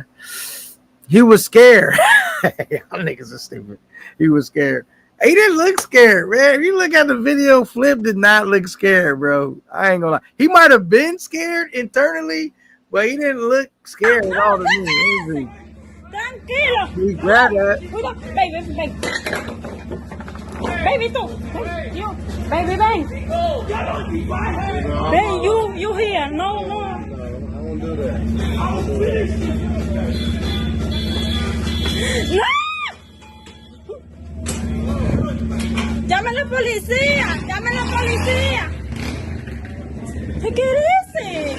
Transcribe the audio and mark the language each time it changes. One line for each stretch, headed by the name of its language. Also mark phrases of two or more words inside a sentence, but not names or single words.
English: He was scared. Y'all niggas are stupid. He was scared. He didn't look scared, man. If you look at the video, Flip did not look scared, bro. I ain't gonna lie. He might have been scared internally, but he didn't look scared at all to me.
Spanish: Tranquilo.
English: He grabbed that.
Spanish: Cuida,
English: baby.
Spanish: Baby, tú.
English: You. Baby,
Spanish: ven. Ven,
English: you here. No. I won't do that.
Spanish: ¡No! ¡Llame a la policía! ¡Llame a la policía!
English: Take it easy.